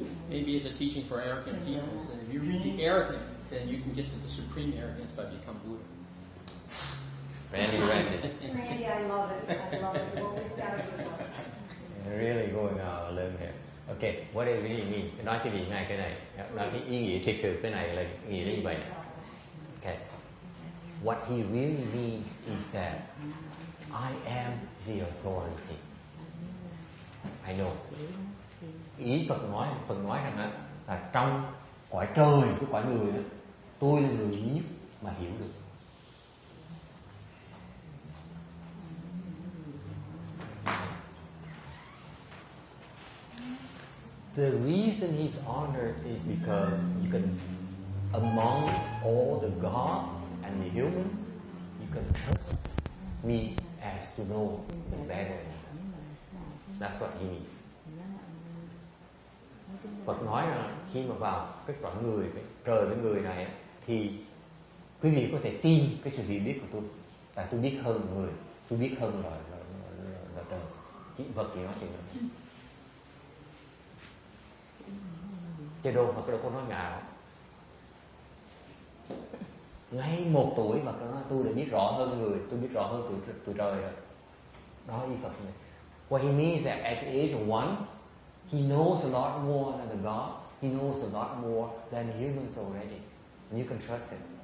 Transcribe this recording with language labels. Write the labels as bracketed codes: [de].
[en] Maybe it's a teaching for arrogant people. So if you're really arrogant, then you can get to the supreme arrogance and become Buddha. Randy. Randy, I love it. You always got it. You're really going out on a limb here. Okay, what it really means? [vi] Nói cái gì này cái này, nói cái ý nghĩa thực sự cái này là nghĩa như vậy. [en] Okay, what he really means is that I am the authority. I know. [vi] Ý Phật nói rằng là trong cõi trời cái cõi người đó, tôi là người duy nhất mà hiểu được. [en] The reason he's honored is because you can, among all the gods and the humans, you can trust me as to know the better. That's what he means. [vi] Phật nói là khi mà vào cái cõi người, cái trời với người này, thì quý vị có thể tin cái sự hiểu biết của tôi, tại tôi biết hơn người, tôi biết hơn là trời. Chỉ Phật chỉ nói chuyện này. Chứ đâu Phật đâu có nói ngạo. Ngay 1 tuổi mà tôi đã biết rõ hơn người, tôi biết rõ hơn tụi trời rồi. Đó ý Phật này. [en] What he means that at the age of 1, he knows a lot more than the gods. He knows a lot more than humans already. And you can trust him.